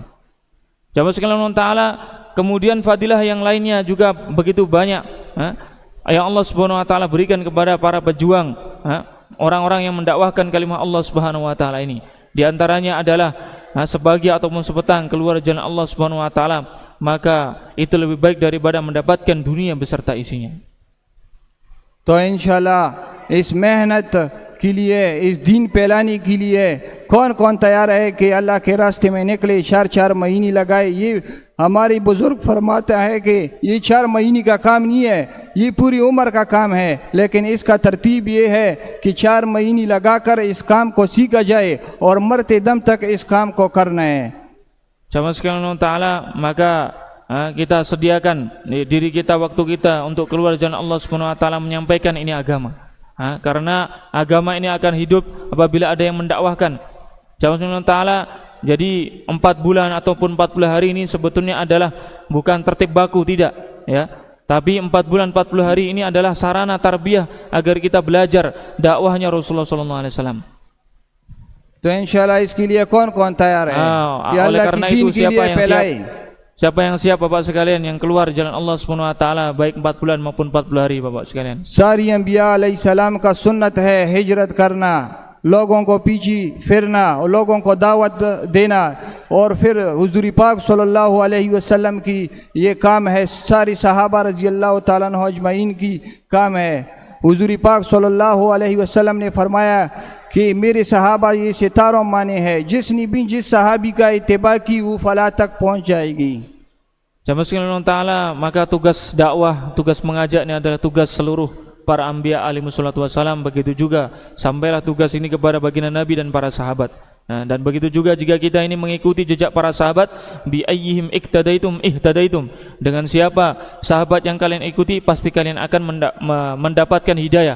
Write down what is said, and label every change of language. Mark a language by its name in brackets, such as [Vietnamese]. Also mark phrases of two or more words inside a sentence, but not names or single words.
[Indonesian] Jamaah sekalian [Arabic] الله تعالى, [Indonesian] kemudian fadilah yang lainnya juga begitu banyak yang [Arabic] الله سبحانه وتعالى [Indonesian] berikan kepada para pejuang, orang-orang yang mendakwahkan kalimat [Arabic] الله سبحانه وتعالى [Indonesian] ini. Di antaranya adalah sebagian ataupun sepetang keluar jalan [Arabic] الله سبحانه وتعالى, [Indonesian] maka itu lebih baik daripada mendapatkan dunia beserta isinya. [Hindi] तो इंशाल्लाह इस मेहनत के लिए, इस दीन फैलाने के लिए कौन कौन तैयार है कि अल्लाह के रास्ते में निकले, 4-4 महीने लगाए। ये हमारी बुजुर्ग फरमाता है कि ये 4 महीने का काम नहीं है, ये पूरी उम्र का काम है, लेकिन इसका तरतीब ये है कि 4 महीने लगाकर इस काम को सीखा जाए और मरते दम तक इस काम को करना है। [Indonesian] Jamaah sekalian [Arabic] الله تعالى, [Indonesian] maka kita sediakan diri kita, waktu kita untuk keluar jalan [Arabic] الله سبحانه وتعالى [Indonesian] menyampaikan ini agama. Karena agama ini akan hidup apabila ada yang mendakwahkan. Jamaah sekalian [Arabic] الله تعالى, [Indonesian] jadi 4 bulan ataupun 40 hari ini sebetulnya adalah bukan tertib baku, tidak ya. Tapi 4 bulan 40 hari ini adalah sarana tarbiyah agar kita belajar dakwahnya [Arabic] رسول الله صلى الله عليه وسلم. [Hindi] तो इंशाल्लाह इसके लिए कौन कौन तैयार है कि अल्लाह की दीन के लिए फैलाए। [Indonesian] Siapa yang siap Bapak sekalian yang keluar jalan [Arabic] الله سبحانه وتعالى [Indonesian] baik 4 bulan maupun 40 hari Bapak sekalian. [Hindi] सारी अंबिया अलैहिस्सलाम का सुन्नत है हिजरत करना, लोगों को पीछे फिरना और लोगों को दावत देना, और फिर हुजूर पाक [Arabic] صلى الله عليه وسلم [Hindi] की ये काम है, सारी सहाबा [Arabic] رضي الله تعالى عنهم أجمعين [Hindi] की काम है। हुजूर पाक [Arabic] صلى الله عليه وسلم [Hindi] ने फरमाया कि मेरे सहाबा ये सितारों माने हैं, जिसने भी जिस सहाबी का इत्तिबा की वो फलाह तक पहुँच जाएगी। [Indonesian] Jamaah sekalian [Arabic] الله تعالى, [Indonesian] maka tugas dakwah, tugas mengajak ini adalah tugas seluruh para anbiya [Arabic] عليه الصلاة والسلام. [Indonesian] Begitu juga sampailah tugas ini kepada baginda Nabi dan para sahabat. Dan begitu juga jika kita ini mengikuti jejak para sahabat, [Arabic] بأيهم اقتديتم اهتديتم, [Indonesian] dengan siapa sahabat yang kalian ikuti pasti kalian akan mendapatkan hidayah.